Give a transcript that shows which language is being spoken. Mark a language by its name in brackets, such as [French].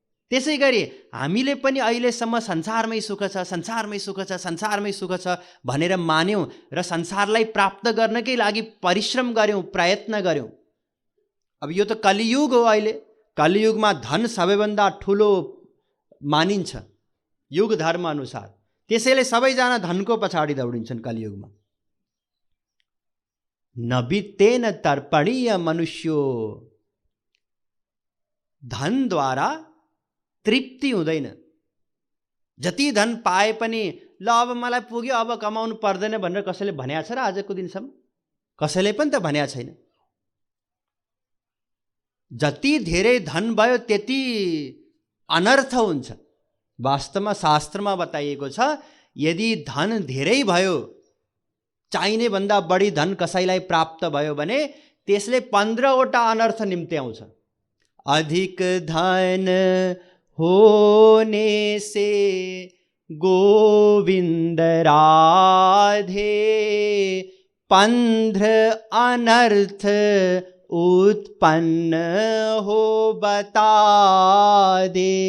[Nepali] त्यसै गरी हामीले पनि अहिलेसम्म संसारमै सुख छ, संसारमै सुख छ, संसारमै सुख छ भनेर मान्यौँ र संसारलाई प्राप्त गर्नकै लागि परिश्रम गऱ्यौँ, प्रयत्न गऱ्यौँ। अब यो त कलियुग हो। अहिले कलियुगमा धन सबैभन्दा ठुलो मानिन्छ युग धर्म अनुसार। त्यसैले सबैजना धनको पछाडि दौडिन्छन् कलियुगमा। [Sanskrit] नबितेन तर्पणीय मनुष्यो, [Nepali] धनद्वारा तृप्ति हुँदैन। [Sanskrit] जति धन पाए पनि ल अब मलाई पुग्यो, अब कमाउनु पर्दैन भनेर कसैले भनेको छ र आजको दिनसम्म? कसैले पनि त भनेको छैन। जति धेरै धन भयो त्यति अनर्थ हुन्छ। वास्तवमा शास्त्रमा बताइएको छ, यदि धन धेरै भयो, चाहिने भन्दा बढी धन कसैलाई प्राप्त भयो भने त्यसले 15वटा अनर्थ निम्त्याउँछ। [Hindi] अधिक धन होने से गोविंद राधे, 15 अनर्थ उत्पन्न हो बता दे।